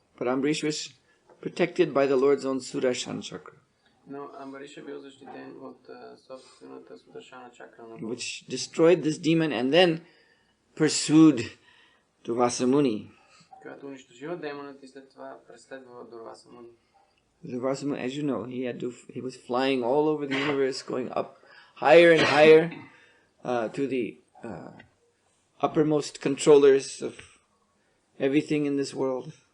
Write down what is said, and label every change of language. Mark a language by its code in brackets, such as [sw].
[en] But Ambarish was protected by the Lord's own Sudarshan chakra, [bg] Но Амбариша бил защитен от собствената Сударшана чакра, [en] which destroyed this demon and then pursued Durvasa Muni. [bg] която унищожила демонът и след това преследвала Дурваса Муни. [en] Durvasa Muni, as you know, he was flying all over the universe, going up higher and higher to the uppermost controllers of everything in this world.